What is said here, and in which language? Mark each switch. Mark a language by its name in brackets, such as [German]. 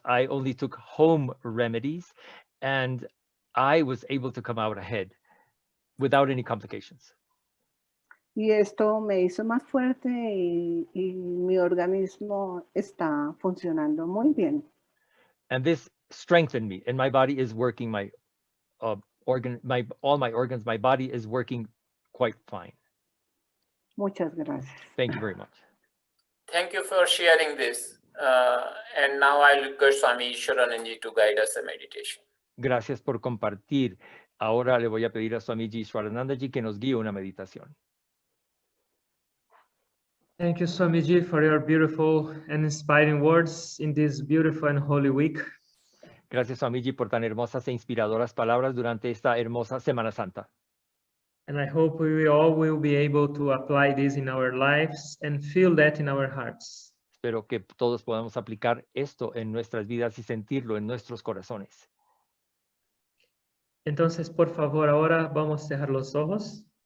[English] I only took home remedies. And I was able to come out ahead without any complications. [Spanish] Y esto me hizo más fuerte y mi organismo está funcionando muy bien. [English] And this strengthened me, and my body is working, all my organs, my body is working quite fine. [Spanish] Muchas gracias. [English] Thank you very much. Thank you for sharing this. And now I'll request Swami Ishwarananji to guide us a meditation. [Spanish] Gracias por compartir. Ahora le voy a pedir a Swamiji Ishwaranandaji que nos guíe una meditación. [English] Thank you, Swamiji, for your beautiful and inspiring words in this beautiful and holy week. [Spanish] Gracias, Swamiji, por tan hermosas e inspiradoras palabras durante esta hermosa Semana Santa. [English] And I hope we all will be able to apply this in our lives and feel that in our hearts. [Spanish] Espero que todos podamos aplicar esto en nuestras vidas y sentirlo en nuestros corazones. Entonces, por favor, ahora vamos a cerrar los ojos.